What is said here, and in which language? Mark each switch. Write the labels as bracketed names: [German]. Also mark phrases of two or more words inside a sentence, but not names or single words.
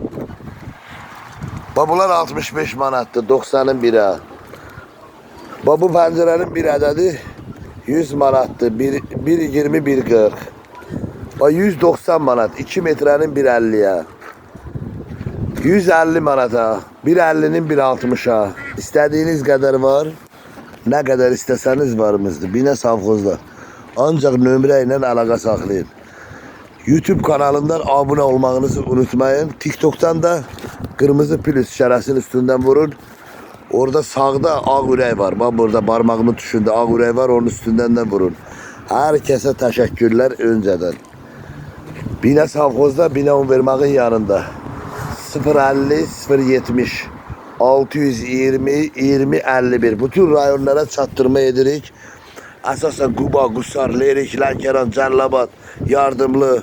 [Azerbaijani] Bunlar 65 manatdır. [Turkish] 90'ın 1'e. [Azerbaijani] Bu pəncərənin bir ədədi 100 manatdır. 1.20 1.40. 190 manat. [Turkish] 2 metrenin 1.50'ye. 150 manata. 1.50'nin 1.60'a. İstediğiniz kadar var. Ne kadar isteseniz varımızdır. [Azerbaijani] Binəs Avxozda. Ancak nömrə ilə əlaqə saxlayın. YouTube kanalından abone olmağınızı unutmayın. [Turkish] TikTok'tan da kırmızı plus işarəsinin üstünden vurun. [Azerbaijani] Orada sağda ağ ürək var. [Turkish] Bak burada parmağımın tuşunda [Azerbaijani] ağ ürək var. [Turkish] Onun üstünden de vurun. Herkese teşekkürler önceden. [Azerbaijani] Binəs Avxozda, Binə Univermağın yanında. 050 070 620 20 51. Bütün rayonlara çatdırma edirik. Əsasən Quba, Qusar, Lerik, Lənkəran, Cəllabad, Yardımlı.